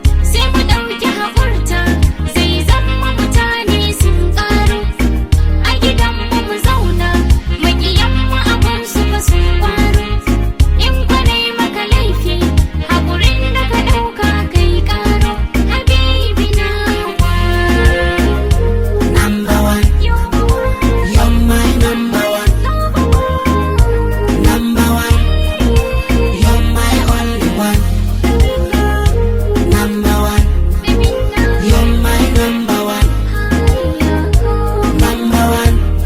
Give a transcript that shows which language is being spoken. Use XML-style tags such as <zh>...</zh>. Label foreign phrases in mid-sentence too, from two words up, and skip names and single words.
<ha>Sai mu ɗau Ki haƙurta, zai zama mutane sun ƙaru. A gidanmu mu zauna, maƙiyanmu a gunsu fa sun ƙwaru. In kwa nai maka laifi, haƙurin da ka ɗauka kai ƙaro. Habibi nawa.</ha> <en>Number one. You're You're my number Number one. Number one. You're my only one. Number one. You're my number one. Number one.</en>